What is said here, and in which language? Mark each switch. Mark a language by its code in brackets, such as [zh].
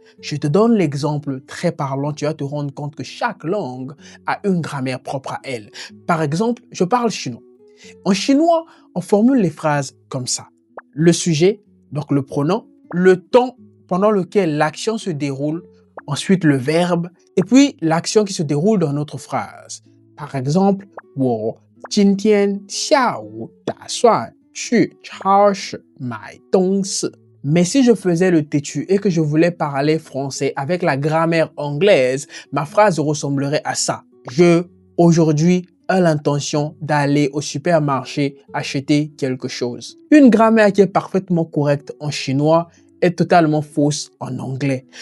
[fr] Je te donne l'exemple très parlant, tu vas te rendre compte que chaque langue a une grammaire propre à elle. Par exemple, je parle chinois. En chinois, on formule les phrases comme ça. Le sujet, donc le pronom, le temps pendant lequel l'action se déroule, ensuite le verbe, et puis l'action qui se déroule dans notre phrase. [zh] Par exemple, 我今天下午打算去超市买东西. [fr] Mais si je faisais le têtu et que je voulais parler français avec la grammaire anglaise, ma phrase ressemblerait à ça. Je, aujourd'hui, ai l'intention d'aller au supermarché acheter quelque chose. Une grammaire qui est parfaitement correcte en chinois est totalement fausse en anglais.